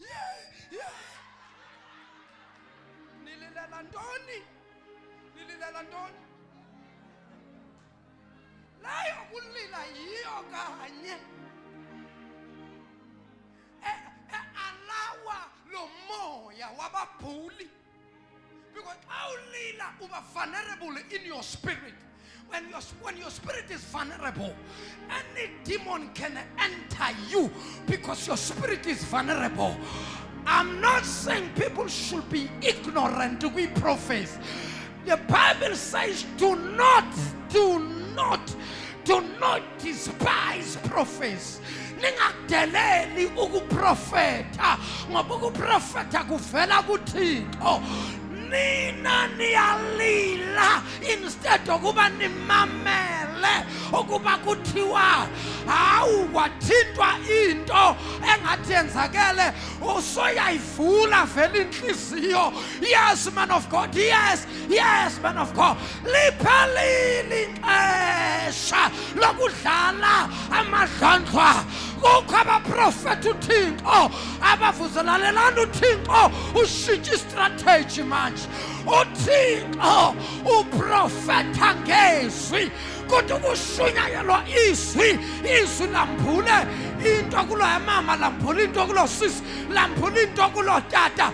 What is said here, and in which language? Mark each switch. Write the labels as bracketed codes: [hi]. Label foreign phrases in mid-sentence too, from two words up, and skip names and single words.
[xh] nililela ntoni layo kulila yiyo kanye alawa lo moya wababhuli because xa ulila uba [en] vulnerable in your spirit. When your spirit is vulnerable, any demon can enter you because your spirit is vulnerable. I'm not saying people should be ignorant to be prophets. The Bible says do not despise prophets. [xh] Ningadeleli ukuprofeta ngoba ukuprofeta kuvela kuThixo. Nina niyalila [en] instead of [xh] kuba nimamele uvele ukuba kuthiwa hawu kwathintwa into engathi yenzakele usoyayivula vele inhliziyo. [en] Yes man of God, yes man of God. [xh] Liphelile ixesha lokudlala amadlandlwa. Kukho abaprofethi uThixo abavuzelalelana uThixo ushintsha istrategy manje. uThixo uprofetha ngezwi kodwa kushunyayelwa izwi lambule into kulo mama, lambule into kulo sisi, lambule into kulo tata.